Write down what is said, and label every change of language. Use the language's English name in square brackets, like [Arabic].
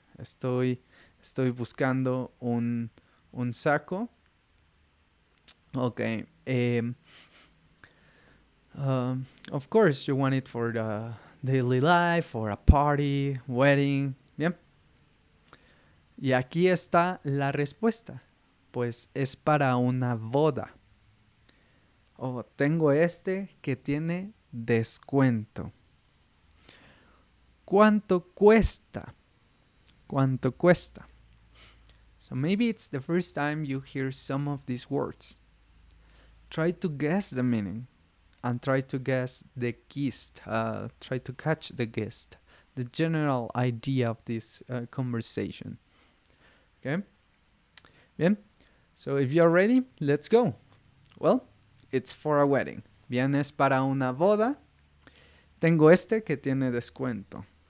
[Spanish] Estoy buscando un saco. Okay. [English] Of course, you want it for the daily life, for a party, wedding. [Spanish] Bien. Y aquí está la respuesta. Pues es para una boda. Oh, tengo este que tiene descuento. ¿Cuánto cuesta? ¿Cuánto cuesta? [English] So maybe it's the first time you hear some of these words. Try to guess the meaning and try to guess the gist. Try to catch the gist, the general idea of this conversation. Okay? Bien. So if you're ready, let's go. Well, it's for a wedding. [Spanish] Bien, es para una boda. Tengo este que tiene descuento.